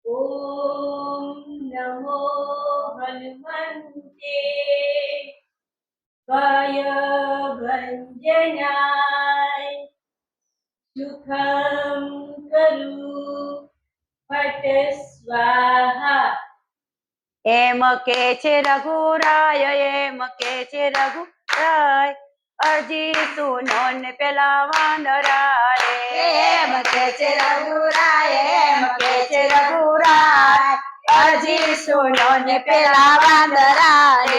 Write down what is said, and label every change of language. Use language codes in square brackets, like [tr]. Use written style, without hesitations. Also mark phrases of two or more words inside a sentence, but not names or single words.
[sa] ॐ नमो हनुमन्ते भयभञ्जनाय सुखं करु फट स्वाहा [gu] એમ કે છે રઘુરાય, એમ કે છે રઘુરાય, અરજી સુનો ને પેલા વાનરા રે. એમ કે છે રઘુરાય, એમ કે છે રઘુરાય, અરજી સુનો ને પેલા વાંદરા રે.